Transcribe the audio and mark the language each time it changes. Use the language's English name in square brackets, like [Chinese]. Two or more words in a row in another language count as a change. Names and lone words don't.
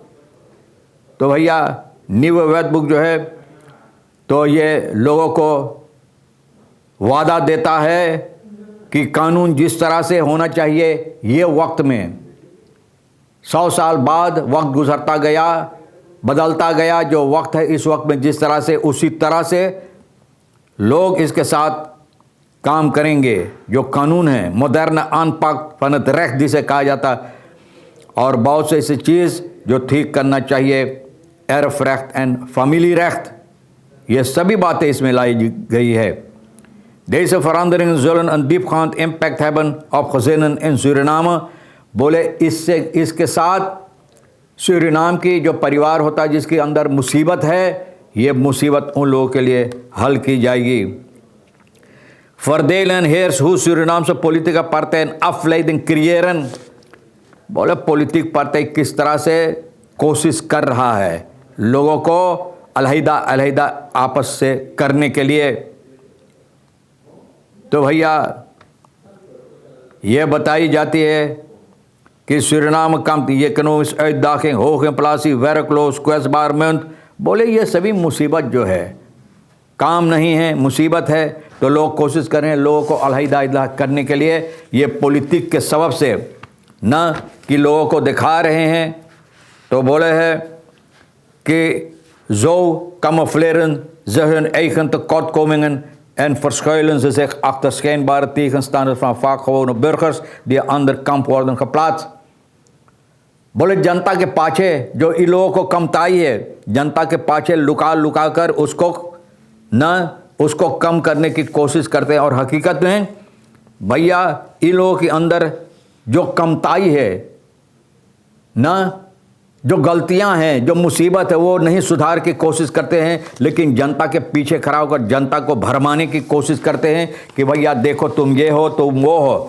[Caribbean Hindustani] तो भैया न्यू वेटबुक जो है तो ये लोगों को वादा देता है कि कानून जिस तरह से होना चाहिए ये वक्त में, 100 साल बाद वक्त गुजरता गया, बदलता गया, जो वक्त है इस वक्त में जिस तरह से, उसी तरह से लोग इसके साथ काम करेंगे। जो कानून है [Dutch] modern aanpak vanuit recht [Caribbean Hindustani] जिसे कहा जाता, और बहुत से ऐसी चीज़ जो ठीक करना चाहिए, [Dutch] erf recht en familie recht, [Caribbean Hindustani] ये सभी बातें इसमें लाई गई है। [Dutch] Deze veranderingen zullen een diepgaand impact hebben op gezinnen in Suriname। [Caribbean Hindustani] बोले इसके साथ सूरीनाम की जो परिवार होता है जिसके अंदर मुसीबत है, ये मुसीबत उन लोगों के लिए हल की जाएगी। [Dutch] Verdelen heers hoe Surinaamse politieke partijen afleiding creëren। [Caribbean Hindustani] बोले पॉलिटिक पार्टी किस तरह से कोशिश कर रहा है लोगों को अलहदा आपस से करने के लिए। तो भैया ये बताई जाती है कि सूरीनाम [Dutch] kamp die economische uitdaging, hoge inflatie, werkloos, kwetsbaarheid। [Caribbean Hindustani] बोले ये सभी मुसीबत जो है, काम नहीं है, मुसीबत है, तो लोग कोशिश कर रहे हैं लोगों को अलहदा करने के लिए, ये पॉलिटिक के सबब से ना कि लोगों को दिखा रहे हैं। तो बोले है कि [Dutch] zo camoufleren ze hun eigen tekortkomingen en verschuilen ze zich achter schijnbare tegenstanders van vaak gewone burgers die aan de andere kant worden geplaatst। [Caribbean Hindustani] बोले जनता के पाछे जो इन लोगों को कमताई है, जनता के पाछे लुका कर उसको कम करने की कोशिश करते हैं। और हकीकत में भैया इन लोगों के अंदर जो कमताई है ना, जो गलतियां हैं, जो मुसीबत है, वो नहीं सुधार की कोशिश करते हैं, लेकिन जनता के पीछे खड़ा होकर जनता को भरमाने की कोशिश करते हैं कि भैया देखो तुम ये हो, तुम वो हो।